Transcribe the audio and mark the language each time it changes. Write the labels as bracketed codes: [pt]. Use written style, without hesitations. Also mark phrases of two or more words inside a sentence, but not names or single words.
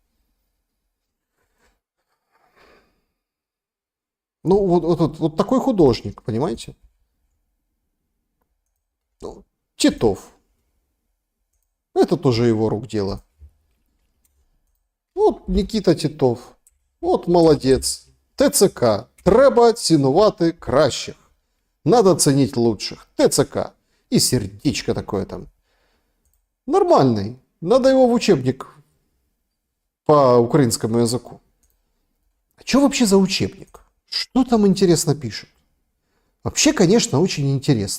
[ru] Ну, вот такой художник, понимаете? Ну, Титов. Это тоже его рук дело. Вот Никита Титов. Вот молодец. ТЦК. [uk] Треба цінувати кращих. [ru] Надо ценить лучших. ТЦК. И сердечко такое там. Нормальный. Надо его в учебник по украинскому языку. А что вообще за учебник? Что там интересно пишут? Вообще, конечно, очень интересно.